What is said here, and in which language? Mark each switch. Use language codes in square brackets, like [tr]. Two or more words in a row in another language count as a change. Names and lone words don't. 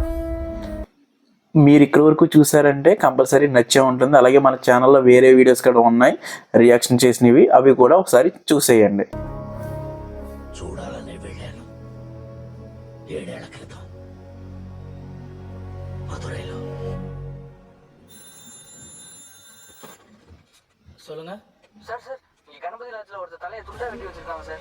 [te] మీరు ఇక్కడ వరకు చూసారంటే కంపల్సరీ నచ్చే ఉంటుంది. అలాగే మన ఛానల్లో వేరే వీడియోస్ కూడా ఉన్నాయి రియాక్షన్ చేసినవి, అవి కూడా ఒకసారి చూసేయండి. చూడాలని వెళ్ళాను 7 ఏళ్ల క్రితం మధురైలో. [ta] சொல்லுங்க சார். இங்க கணபதி ராஜ்ல ஒருத்தர் தலையை துண்டா வெட்டி வச்சிருக்காங்க சார்.